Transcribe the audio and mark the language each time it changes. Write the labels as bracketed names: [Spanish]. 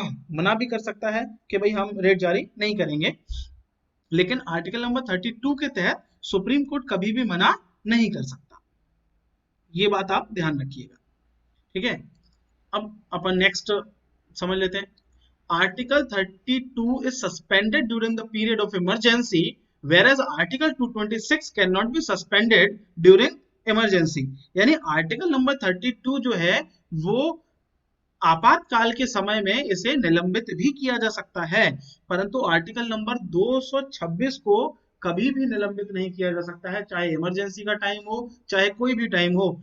[Hindi] मना भी कर सकता है कि भाई हम रेट जारी नहीं करेंगे, लेकिन आर्टिकल नंबर 32 के तहत सुप्रीम कोर्ट कभी भी मना नहीं कर सकता। ये बात आप ध्यान रखिएगा, ठीक है। अब अपन नेक्स्ट समझ लेते हैं। [English] Article 32 is suspended during the period of emergency, whereas article 226 cannot be suspended during emergency। [Hindi] यानी आर्टिकल नंबर 32 जो है वो आपातकाल के समय में इसे निलंबित भी किया जा सकता है, परंतु आर्टिकल नंबर 226 को कभी भी निलंबित नहीं किया जा सकता है, चाहे इमरजेंसी का टाइम हो चाहे कोई भी टाइम हो।